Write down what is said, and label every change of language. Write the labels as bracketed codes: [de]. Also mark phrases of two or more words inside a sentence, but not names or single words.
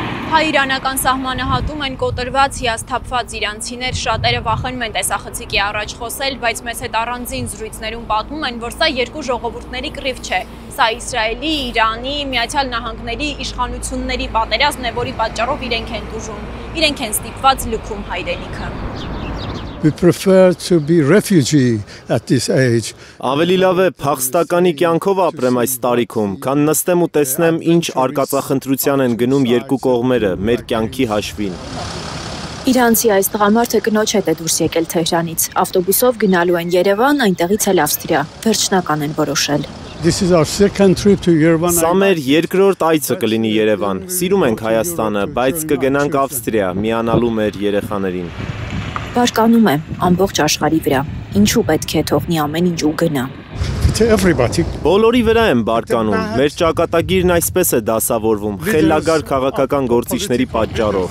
[hy] Հայ-իրանական սահմանը հատում են կոտրված, հիասթափված իրանցիներ, շատերը վախենում են տեսախցիկի առաջ խոսել, բայց մեզ հետ առանձին զրույցներում պատմում են, որ սա երկու ժողովուրդների կռիվ չէ։ Սա Իսրայելի, Իրանի, Միացյալ Նահանգների իշխանությունների պատերազմն է, որի պատճառով իրենք են տուժում, իրենք են ստիպված լքում հայրենիքը։ [en] We prefer to be refugee at this age. [hy] Ավելի լավ է փախստականի կյանքով ապրեմ այս տարիքում, քան նստեմ ու տեսնեմ ինչ արկածախնդրության են գնում երկու կողմերը մեր կյանքի հաշվին։ Իրանցի այս տղամարդը կնոջ հետ է դուրս եկել Թեհրանից, ավտոբուսով գնալու են Երևան, այնտեղից էլ Ավստրիա, վերջնական են որոշել։ [en] This is our second trip to Yerevan. [hy] Սա մեր երկրորդ այցը կլինի Երևան։ Սիրում ենք Հայաստանը, բայց կգնանք Ավստրիա, միանալու մեր երեխաներին։ Բարկանում է ամբողջ աշխարհի վրա։ Ինչու պետք է թողնի ամեն ինչ ու գնա։ Բոլորի վրա եմ բարկանում։ Մեր ճակատագիրն այսպես է դասավորվում, խելագար քաղաքական գործիչների պատճառով։